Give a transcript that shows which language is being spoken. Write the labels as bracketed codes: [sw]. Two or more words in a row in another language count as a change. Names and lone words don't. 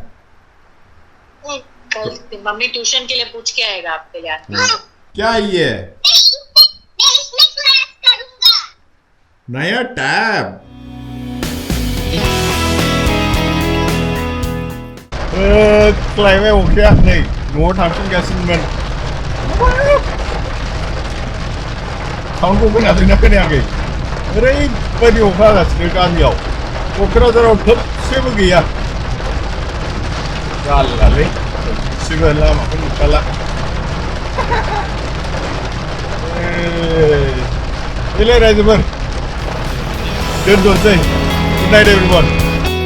[hi] कल मम्मी ट्यूशन के लिए पूछ के आएगा आपके लिए क्या ये नया टैब क्लाइमेट ओके नहीं [brx] न'आव थांफिनगासिनोमोन साउन्डखौ खोनादोंना खोनायाखै ओरैबायदि अखा हागासिनो गामियाव क'क्राझाराव थोबसेबो गैया जारलालै थोबसेबो लामाखौ नुखाला देलाय रायजोफोर दोनथ'नोसै [en] good night everyone